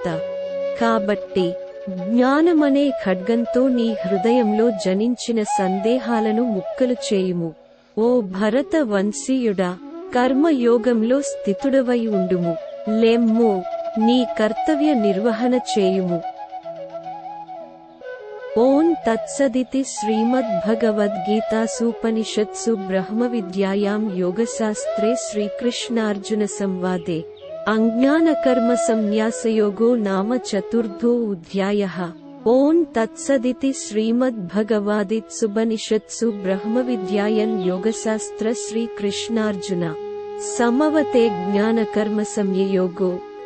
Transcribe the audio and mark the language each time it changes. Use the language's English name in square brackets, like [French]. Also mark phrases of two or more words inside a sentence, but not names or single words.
[Telugu] కాబట్టి జ్ఞానమనే ఖడ్గంతో నీ హృదయంలో జనించిన సందేహాలను ముక్కలు చేయుము. ఓ భరత వంశీయుడా, కర్మయోగంలో స్థితుడవై ఉండుము. లెమ్ము, నీ కర్తవ్య నిర్వహణ చేయుము. [Sanskrit] ఓం तत्सदिति श्रीमद्भगवद्गीतासूपनिषत्सु ब्रह्मविद्यायां योगशास्त्रे श्रीकृष्णार्जुनसंवादे अज्ञानकर्मसंन्यासयोगो नाम चतुर्थोऽध्यायः। ओं तत्सदिति श्रीमद्भगवद्गीतासूपनिषत्सु ब्रह्मविद्यायां योगशास्त्र श्रीकृष्णार्जुन समवते ज्ञानकर्मसंन्यासयोगो